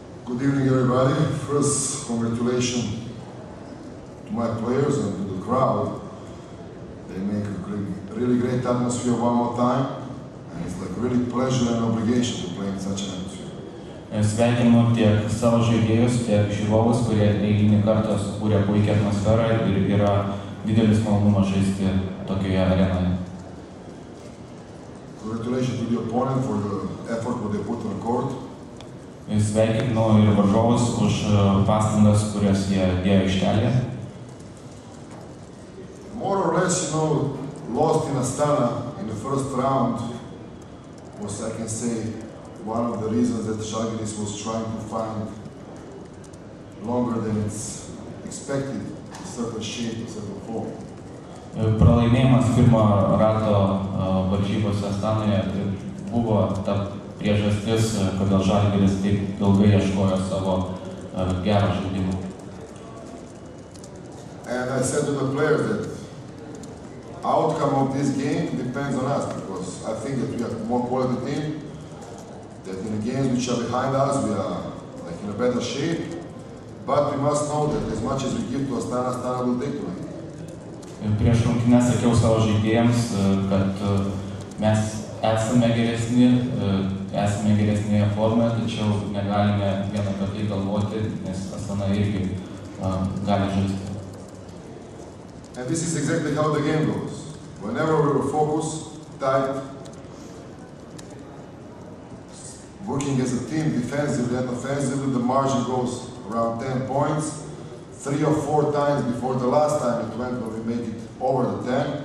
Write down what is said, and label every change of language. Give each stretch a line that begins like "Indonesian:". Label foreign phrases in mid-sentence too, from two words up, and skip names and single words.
English: Good evening, everybody. First, congratulations to my players and to the crowd. They make a really great atmosphere one more time, and it's like really pleasure and obligation to play in such an atmosphere.
Lithuanian: Sveikinu tiek savo žaidėjus, tiek žiūrovus, kurie eilinį kartą sukūrė puikią atmosferą ir yra didelis malonumas žaisti tokioje arenoje.
English: Congratulations to the opponent for the effort what they put on the court.
Lithuanian: Sveikinu ir varžovus už pastangas, kurias jie dėjo aikštelėje.
English: More or less, lost in Astana in the first round was, I can say, one of the reasons that Žalgiris was trying to find longer than it's expected a certain shape, a certain form.
Lithuanian: Pralaimėjimas pirmo rato varžybose Astanoje buvo ta priežastis, kodėl Žalgiris taip ilgai ieškojo savo gero žaidimo.
English: And I said to the players that outcome of this game depends on us, because I think that we have more quality team, that in the games which are behind us we are like in a better shape, but we must know that as much as we give to Astana, Astana will take to it.
Lithuanian: Prieš rungtynes sakiau savo žaidėjams, kad mes esame geresnėje formoje, tačiau negalime vien apie tai galvoti, nes Astana irgi gali žaisti.
English: And this is exactly how the game goes. Whenever we were focused, tight, working as a team defensively and offensively, the margin goes around 10 points. 3 or 4 times before the last time it went when we make it over the 10.